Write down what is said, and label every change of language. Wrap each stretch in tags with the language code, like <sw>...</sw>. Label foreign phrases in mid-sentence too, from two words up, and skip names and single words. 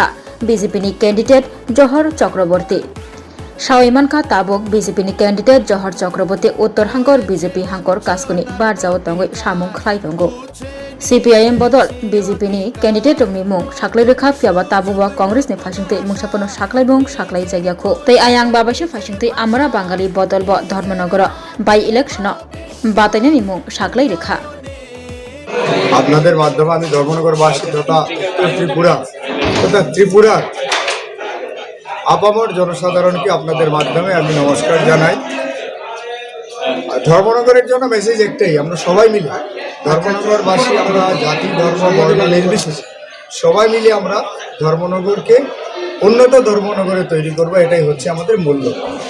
<trp>बीजेपी कैंडिडेट जहर चक्रवर्ती सावैमानखा ताबुक बीजेपी कैंडिडेट जहर चक्रवर्ती उत्तर हांगर बीजेपी हांगर कास्कुनी बारजाव दंगै सामुं खलाय दंगो सीपीआईएम बदल बीजेपी कैंडिडेट मुं साखलाई रेखा फियाबा ताबुबा कांग्रेस फाइसिंगते मुंसापनो साखलाई बुं साखलाई जायगाखौ तै आयां बाबासे फाइसिंगते</trp> <bn>আমরা বাঙালি</bn> <trp>बदल ब धर्मनगर बाई इलेक्शन बातायनायनि मुं साखलाई रेखा</trp> <bn>আপনাদের মাধ্যমে আমি ধর্মনগরবাসী তথা ত্রিপুরার আপামর জনসাধারণকে আপনাদের মাধ্যমে আমি নমস্কার জানাই। ধর্মনগরের জন্য মেসেজ একটাই, আমরা সবাই মিলে ধর্মনগরবাসী, আমরা জাতি ধর্ম বর্ণ নির্বিশেষে সবাই মিলে আমরা ধর্মনগরকে উন্নত ধর্মনগরে তৈরি করব, এটাই হচ্ছে আমাদের মূল লক্ষ্য।</bn>